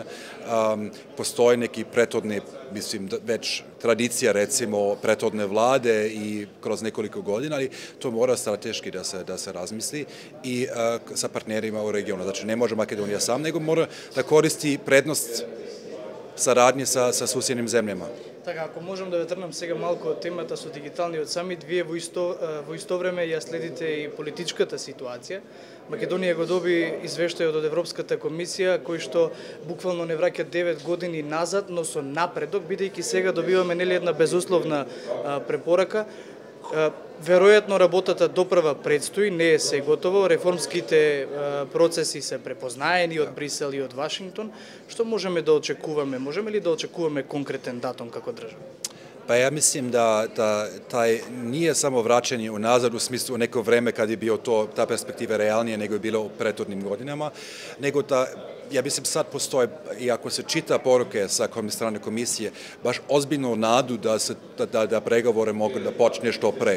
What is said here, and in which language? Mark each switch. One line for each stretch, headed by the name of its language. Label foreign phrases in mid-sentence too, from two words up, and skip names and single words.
Serbian: Postoje neki prethodni, mislim, već tradicija, recimo, prethodne vlade i kroz nekoliko godina, ali to mora strateški da se razmisli i sa partnerima u regionu. Znači, ne može Makedonija sam, nego mora da koristi prednost saradnje sa susjednim zemljama.
Macedonian: Така, ако можам да ве тргнам сега малку од темата со дигиталниот самит, вие во исто време ја следите и политичката ситуација. Македонија го доби извештајот од Европската комисија, кој што буквално не враќа 9 години назад, но со напредок, бидејќи сега добиваме нели една безусловна препорака. Веројатно работата допрва предстои, не е се готово, реформските процеси се препознаени од Брисел и од Вашингтон. Што можеме да очекуваме? Можеме ли да очекуваме конкретен датум како држава?
Serbian: Pa ja mislim da taj nije samo vraćanje unazad u smislu u neko vreme kad je bio ta perspektiva realnije nego je bilo u prethodnim godinama, nego ja mislim sad postoje, i ako se čita poruke sa strane komisije, baš ozbiljno nadu da pregovore mogu da počne što pre.